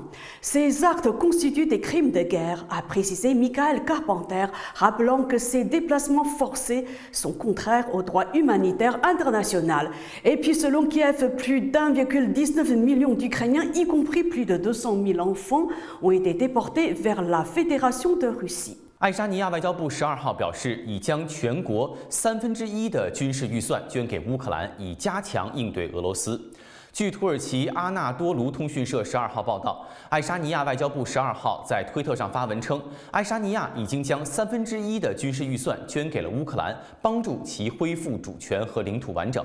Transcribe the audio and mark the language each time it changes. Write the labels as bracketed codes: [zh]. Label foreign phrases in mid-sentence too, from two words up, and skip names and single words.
[fr] Ces actes constituent des crimes de guerre, a précisé Mikhail Carpenter, rappelant que ces déplacements forcés sont contraires au droit humanitaire international. Et puis selon Kiev, plus d'1,19 million d'Ukrainiens, y compris plus de 200 000 enfants, ont été déportés vers la Fédération de Russie. [zh] 爱沙尼亚外交部12号表示，已将全国1/3的军事预算捐给乌克兰，以加强应对俄罗斯。据土耳其阿纳多卢通讯社12号报道，爱沙尼亚外交部12号在推特上发文称，爱沙尼亚已经将1/3的军事预算捐给了乌克兰，帮助其恢复主权和领土完整。